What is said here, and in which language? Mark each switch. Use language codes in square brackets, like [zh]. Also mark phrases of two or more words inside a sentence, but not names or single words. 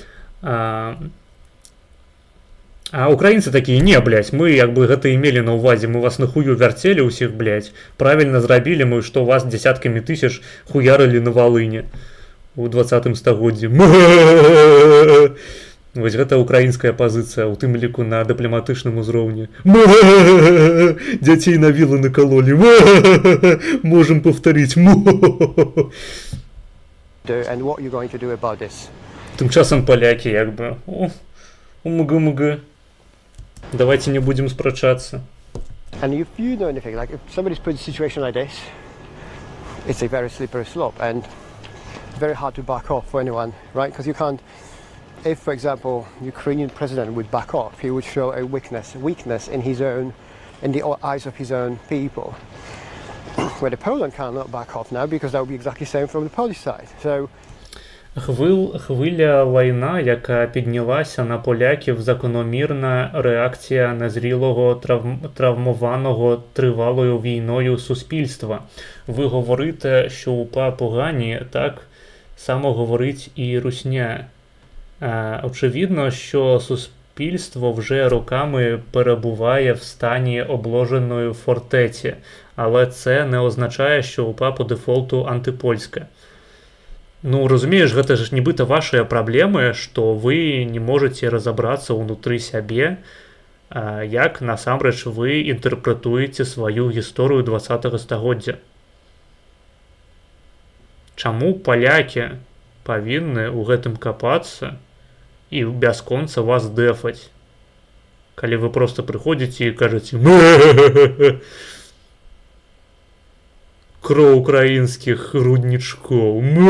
[be] А украінцы такія, не, блядь, мы як бы гэта имели на увазе, мы вас на хую вярцелі ўсіх, блядь, правильно зрабілі мы, што вас десяткамі тысяч хуярылі на Валыне. у 20 стагоддзі. Вось гэта украінская пазіцыя, у тым ліку на дыпламатычным узроўні. Дзяцей на вілы накалолі. Можам паўтарыць. [en] And what you're going to do about this. [be] Тым часам палякі як бы. У мг. [ru] Давайте не будем спрачацца. [en] And if you know anything, like if somebody's put in a situation like this, it's a very slippery slope and it's very hard to back off for anyone, right? Because you can't, if for example, Ukrainian president would back off, he would show a weakness in his own, in the eyes of his own people. Where the Poland cannot back off now because that would be exactly the same from the Polish side. So [uk] Хвиля війна, яка піднялася на поляків, закономірна реакція незрілого, травмованого тривалою війною суспільства. Ви говорите, що УПА погані, так само говорить і русня. Очевидно, що суспільство вже роками перебуває в стані обложеної фортеці, але це не означає, що УПА по дефолту антипольське. [be] Ну, разумееш, гэта ж нібыта вашыя праблемы, што вы не можаце разабрацца ўнутры сябе, як насамрэч вы інтэрпрэтуеце сваю гісторыю 20-го стагоддзя. Чаму палякі павінны ў гэтым капацца і бясконца вас дэфаць, калі вы проста прыходзіце і кажаце кроў украінскіх руднічкоў.